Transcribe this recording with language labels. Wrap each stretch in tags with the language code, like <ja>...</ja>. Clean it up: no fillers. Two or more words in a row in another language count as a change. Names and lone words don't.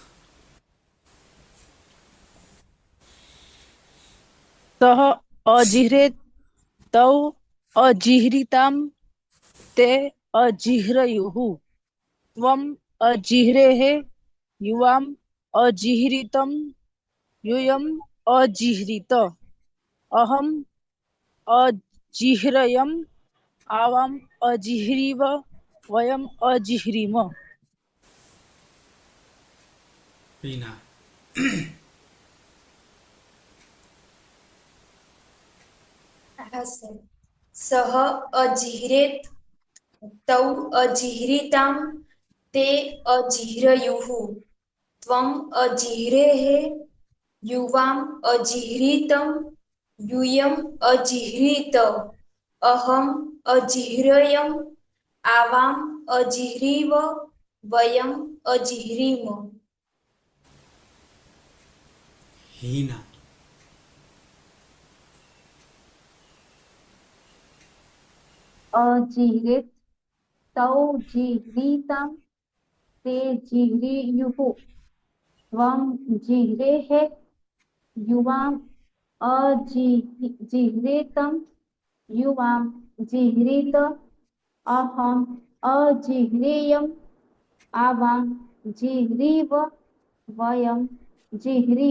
<sa>सः अजिह्रेत् तौ अजिह्रीतां ते अजिह्रयुः त्वम् अजिह्रेः युवाम् अजिह्रीतं यूयम् अजिह्रीत अहम् अजिह्रयम् आवाम् अजिह्रीव वयम् अजिह्रीम. पीना.</sa> <gu>હા સર.</gu> <sa>સહ અજિહ્રેત તૌ અજિહ્રીતામ તે અજિહ્રયુઃ ત્વમ અજિહ્રેઃ યુવામ અજિહ્રીતમ यूयम् अजिह्रीत अहम् अजिह्रयम् आवाम् अजिह्रीव वयम् अजिह्रीम. हीना. अजिह्रेत् तौ जिह्रीतां ते जिह्रेयुः त्वं जिह्रेः युवाम् अजिह्रेतं युवाम् जिह्रीत अहम् अजिह्रेयम् आवाम् जिह्रीव वयम् जिह्रीम.</sa>